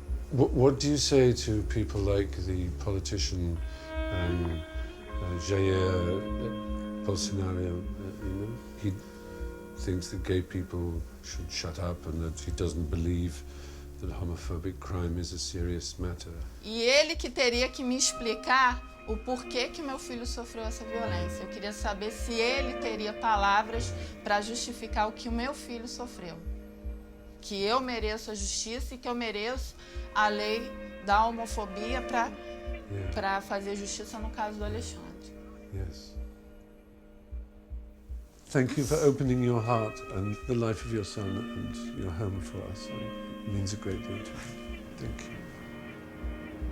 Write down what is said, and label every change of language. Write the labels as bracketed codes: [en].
[en] What do you say to people like the politician Jair Bolsonaro? He thinks that gay people should shut up and that he doesn't believe that homophobic crime is a serious matter. [pt] E ele que teria que me explicar o porquê que meu filho sofreu essa violência. Eu queria saber se ele teria palavras para justificar o que o meu filho sofreu. Que eu mereço a justiça e que eu mereço a lei da homofobia para fazer justiça no caso do Alexandre. [en] Yes. Thank you for opening your heart and the life of your son and your home for us. It means a great deal to me. Thank you.